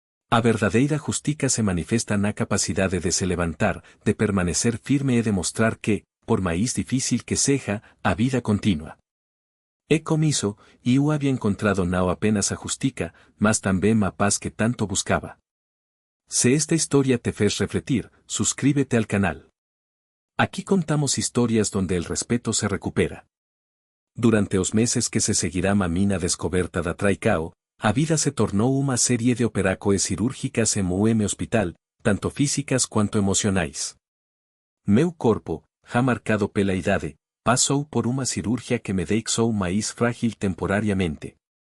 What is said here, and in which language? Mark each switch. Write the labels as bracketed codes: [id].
[pt] A verdadeira justiça se manifesta na capacidade de se levantar, de permanecer firme e de mostrar que, por mais difícil que seja, a vida continua. E com isso, eu havia encontrado não apenas a justiça, mas também a paz que tanto buscava. Se esta história te fez refletir, [es] suscríbete al canal. Aquí contamos historias donde el respeto se recupera. [pt] Durante os meses que se seguirá a mina descoberta da traicao, a vida se tornou uma série de operações cirúrgicas em hospital, tanto físicas quanto emocionais. Meu corpo, já marcado pela idade, passou por uma cirurgia que me deixou mais frágil temporariamente.